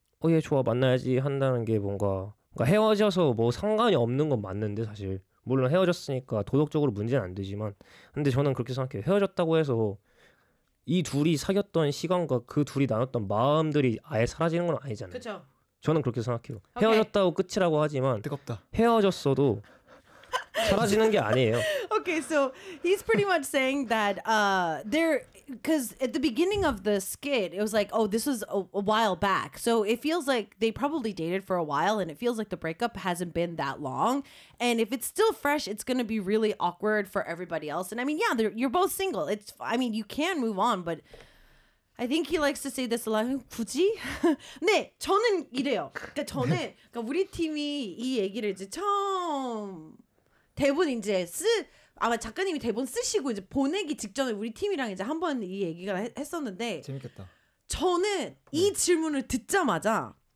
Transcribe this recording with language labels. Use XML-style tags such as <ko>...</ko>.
<ko>얘 좋아 만나야지 한다는 게 뭔가 그러니까 헤어져서 뭐 상관이 없는 건 맞는데 사실 물론 헤어졌으니까 도덕적으로 문제는 안 되지만 근데 저는 그렇게 생각해요. 헤어졌다고 해서 이 둘이 사귀었던 시간과 그 둘이 나눴던 마음들이 아예 사라지는 건 아니잖아요. 그쵸? 저는 그렇게 생각해요. 오케이. 헤어졌다고 끝이라고 하지만 뜨겁다. 헤어졌어도 사라지는 게 아니에요.</ko> <en>Okay, so he's pretty much saying that there, because at the beginning of the skit, it was like, oh, this was a while back. So it feels like they probably dated for a while, and it feels like the breakup hasn't been that long. And if it's still fresh, it's going to be really awkward for everybody else. And I mean, yeah, you're both single. It's, I mean, you can move on, but I think he likes to say this a lot.</en> <ko>굳이? 네, 저는 이래요. 그러니까 저는, 그러니까 우리 팀이 이 얘기를 이제 처음... 대본 이제 아마 작가님이 대본 쓰시고 이제 보내기 직전에 우리 팀이랑 이제 한번 이 얘기가 했었는데 재밌겠다. 저는 이 네. 질문을 듣자마자</ko>